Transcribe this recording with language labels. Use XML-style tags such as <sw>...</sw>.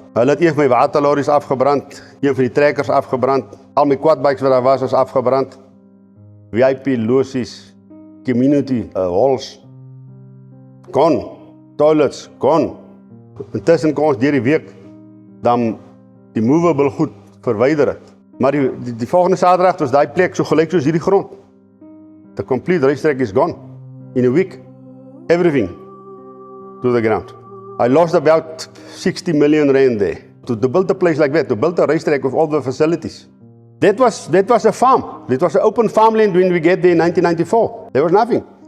<af>Hulle het een van my waterlorries afgebrand, een van die trekkers afgebrand, al my quadbikes wat daar was is afgebrand.</af> <en>VIP losies, community halls, gone, toilets, gone.</en> <af>Intussen kon ons deur die week dan die movable goed verwyder het. Maar die volgende Saterdag was daai plek so gelyk soos hierdie grond.</af> <en>The complete racetrack is gone. In a week, everything to the ground. I lost about 60 million rand there. To build a place like that, to build a racetrack with all the facilities. That was a farm. It was an open farmland when we get there in 1994. There was nothing.</en>